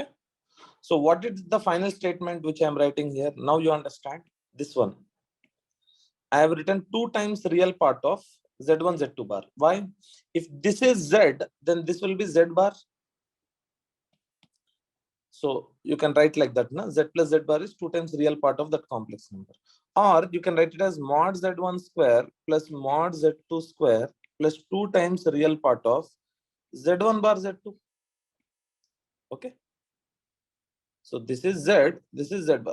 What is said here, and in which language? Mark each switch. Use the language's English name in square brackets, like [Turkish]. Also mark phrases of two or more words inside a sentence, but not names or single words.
[English] So what is the final statement which I am writing here? Now you understand this one. I have written 2 times real part of Z1, Z2 bar. Why? If this is Z, then this will be Z bar. So you can write like that. Na? Z plus Z bar is 2 times real part of that complex number. Or you can write it as mod Z1 square plus mod Z2 square plus 2 times real part of Z1 bar Z2. Okay. So this is Z, this is Z bar.